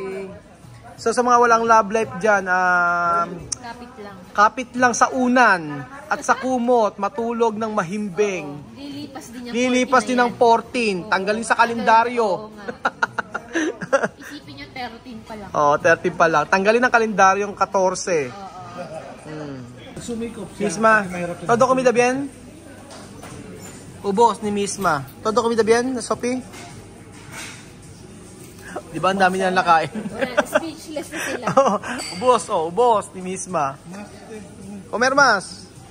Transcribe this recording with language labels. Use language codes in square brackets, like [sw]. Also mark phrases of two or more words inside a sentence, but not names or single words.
[tl] So sa mga walang [en] love life [tl] dyan, kapit lang sa unan at sa kumot, matulog ng mahimbing. Lilipas din ng 14. Tanggalin sa kalendaryo. Isipin nyo, 13 pa lang. Oo, 13 pa lang. Tanggalin ng kalendaryong 14. Sumikop siya. [es] Misma, todo comida bien? [tl] Ubos ni Misma. [es] Todo comida bien, Sophie? [tl] Di ba ang dami nilang nakain? Speechless na sila. Ubos ni Misma. [es] Comer mas.